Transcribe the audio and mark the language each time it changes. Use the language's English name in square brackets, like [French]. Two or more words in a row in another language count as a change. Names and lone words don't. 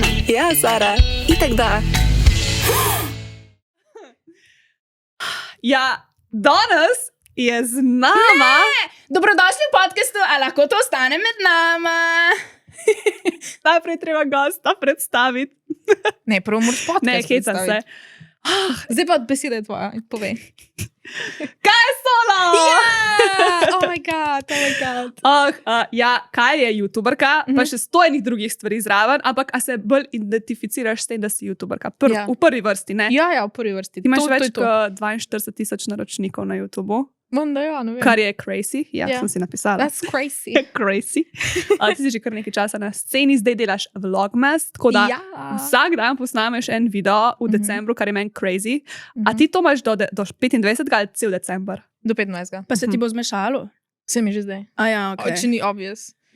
[Slovenian] Ja, Sara. Itak da. Ja, danes je z nama. Dobrodošli v podcastu, a lahko to ostane med nama? Najprej treba gosta predstaviti. Ne, prvo moraš podcast Ne, hecam se. predstaviti. Zdaj pa beseda je tvoja, povej. Kaj je solo? [English] Oh my god, oh my god. [Slovenian] Ja, kaj je youtuberka, pa še 100 enih drugih stvari zraven, ampak a se bolj identificiraš s tem, da si youtuberka? Ja. V prvi vrsti, ne? Ja, v prvi vrsti. Ti imaš To več je to. kot 42,000 naročnikov na YouTubu, Manda, ja, ne vem. kar je crazy. Ja, Ja. sem si napisala. [English] That's crazy. [Slovenian] Crazy. Ti si že kar nekaj časa na sceni, zdaj delaš vlogmas, tako da Ja. vsak dan posnameš en video v decembru, kar je meni crazy. A ti to imaš do 25. ali cel december? Do 15. Pa se ti bo zmešalo? Se mi že zdaj. A ja, ok. Če ni obvious. Ni,